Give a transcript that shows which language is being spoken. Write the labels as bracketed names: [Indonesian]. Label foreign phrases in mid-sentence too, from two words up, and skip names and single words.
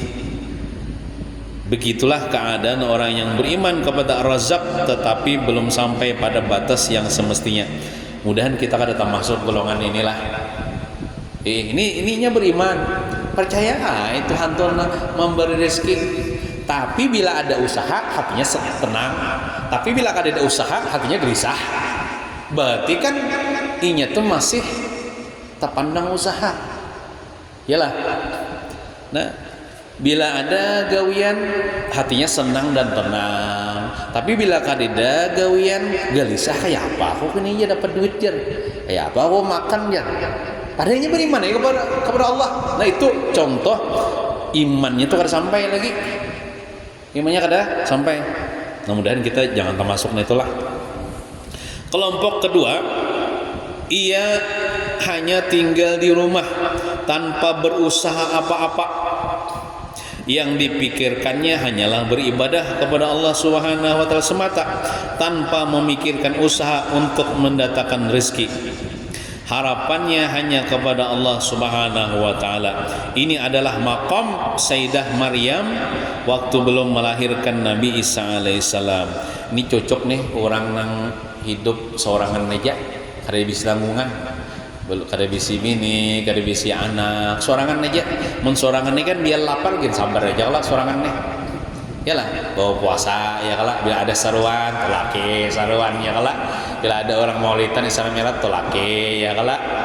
[Indonesian] Begitulah keadaan orang yang beriman kepada Ar-Razzaq tetapi belum sampai pada batas yang semestinya. [Banjar] Mudahan kita kada termasuk golongan inilah. Ininya beriman, percaya Tuhan memberi rezeki. [Indonesian] Tapi bila ada usaha hatinya tenang. [Banjar] Tapi bila kada ada usaha hatinya gelisah. Berarti kan inya tuh masih terpandang usaha. Yalah. Nah, bila ada gawian hatinya senang dan tenang. Tapi bila kada ada gawian gelisah kayak apa? Aku kini aja dapat duit jar. Kayak apa aku makan jar. Padahal beriman ya kepada Allah. Nah itu contoh imannya tuh kada sampai lagi. Imannya kada sampai. [Indonesian] Mudah-mudahan kita jangan termasuk itulah. Kelompok kedua, ia hanya tinggal di rumah tanpa berusaha apa-apa. Yang dipikirkannya hanyalah beribadah kepada Allah [Arabic] Subhanahu wa taala [Indonesian] semata tanpa memikirkan usaha untuk mendatangkan rezeki. Harapannya hanya kepada Allah [Arabic] Subhanahu wa taala. [Indonesian] Ini adalah maqam Sayyidah Maryam waktu belum melahirkan Nabi Isa alaihissalam. [Banjar] Ini cocok nih orang yang hidup seorangan aja, kada bisa tanggungan, kada bisa bini, kada bisa anak, sorangan aja. Mun sorangan ini kan biar lapar gitu, sabar aja lah sorangan nih. Yalah, bawa puasa ya kala, bila ada seruan laki seruan ya kala, bila ada orang maulidan Isra Mi'raj laki ya kala.